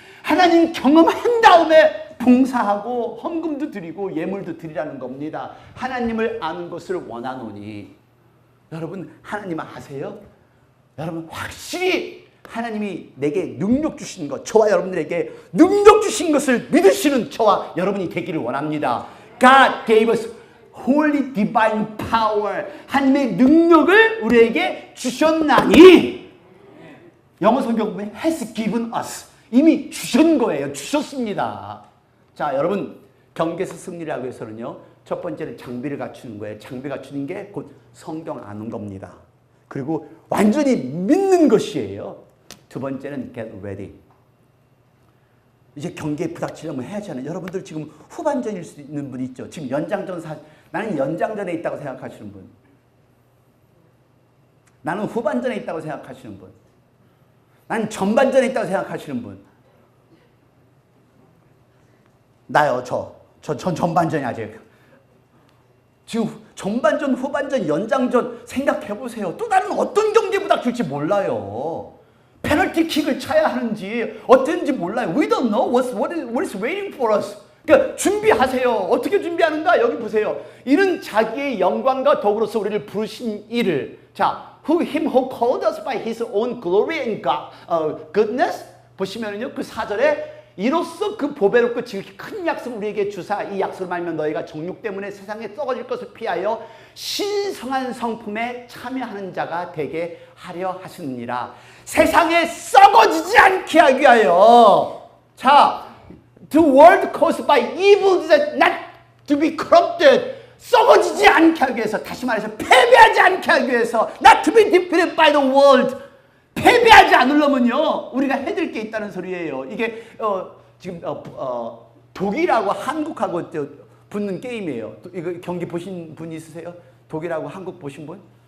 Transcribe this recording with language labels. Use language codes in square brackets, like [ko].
[ko] 하나님 경험한 다음에 봉사하고 헌금도 드리고 예물도 드리라는 겁니다. 하나님을 아는 것을 원하노니. 여러분 하나님 아세요? 여러분 확실히 하나님이 내게 능력 주신 것, 저와 여러분들에게 능력 주신 것을 믿으시는 저와 여러분이 되기를 원합니다. [en] God gave us holy divine power. [ko] 하나님의 능력을 우리에게 주셨나니 영어 성경 보면 [en] has given us. [ko] 이미 주신 거예요. 주셨습니다. 자, 여러분 경계에서 승리를 하기 위해서는요. 첫 번째는 장비를 갖추는 거예요. 장비 갖추는 게 곧 성경 아는 겁니다. 그리고 완전히 믿는 것이에요. 두 번째는 [en] get ready. [ko] 이제 경기에 부닥치려면 해야지 않아요. 여러분들 지금 후반전일 수 있는 분 있죠. 지금 나는 연장전에 있다고 생각하시는 분. 나는 후반전에 있다고 생각하시는 분. 나는 전반전에 있다고 생각하시는 분. 나요, 전 전반전이 아직. 지금 전반전, 후반전, 연장전 생각해보세요. 또 다른 어떤 경기에 부닥칠지 몰라요. 페널티킥을 차야 하는지 어떤지 몰라요. [en] We don't know what is waiting for us. [ko] 그러니까 준비하세요. 어떻게 준비하는가? 여기 보세요. 이는 자기의 영광과 덕으로서 우리를 부르신 이를. [en] 자, him who called us by his own glory and goodness. [ko] 보시면은요, 그 4절에 이로써 그 보배롭고 지극히 큰 약속을 우리에게 주사 이 약속을 말면 너희가 정욕 때문에 세상에 썩어질 것을 피하여 신성한 성품에 참여하는 자가 되게 하려 하시느니라. 세상에 썩어지지 않게 하기 위하여. [en] 자, the world caused by evil is not to be corrupted. [ko] 썩어지지 않게 하기 위해서, 다시 말해서 패배하지 않게 하기 위해서, [en] not to be defeated by the world. [ko] 패배하지 않으려면요, 우리가 해드릴 게 있다는 소리예요. 이게 지금 독일하고 한국하고 붙는 게임이에요. 이거 경기 보신 분 있으세요? 독일하고 한국 보신 분?